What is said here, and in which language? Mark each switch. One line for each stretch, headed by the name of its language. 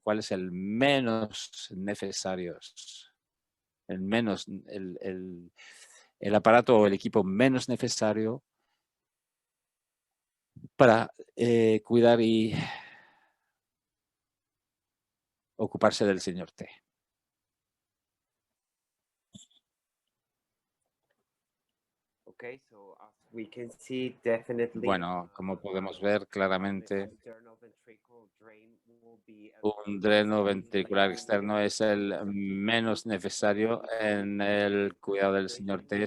Spanish: ¿Cuál es el menos necesario? El aparato o el equipo menos necesario para cuidar y ocuparse del señor T.
English: Okay, so as we can see, definitely
Spanish: Bueno, como podemos ver claramente,
English: external ventricular drain will be
Spanish: un dreno ventricular externo es el menos necesario en el cuidado del señor T.